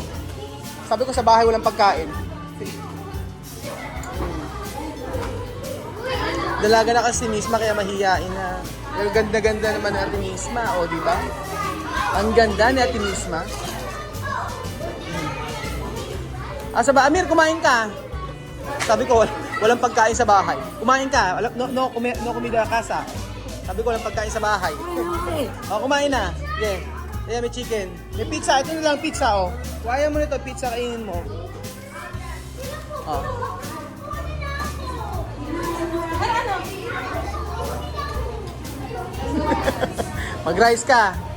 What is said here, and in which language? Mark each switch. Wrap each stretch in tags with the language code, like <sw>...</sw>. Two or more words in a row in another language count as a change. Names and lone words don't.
<tl>Sabi ko sa bahay walang pagkain. Dalaga na kasi si Misma kaya mahihain na. Pero ganda-ganda naman ni Ate Misma, o di ba? Ang ganda ni Ate Misma. Sa Amir, kumain ka. Sabi ko, walang pagkain sa bahay. Kumain ka.</tl> <es>No comida casa.</es> <tl>Sabi ko, walang pagkain sa bahay. Kumain na.</tl> <en>Yeah. Yeah,</en> <tl>may chicken. May pizza. Ito na lang pizza, oh. Kaya mo nito, pizza, kainin mo. Oh. Ay, ano? Mag-rice ka.</tl>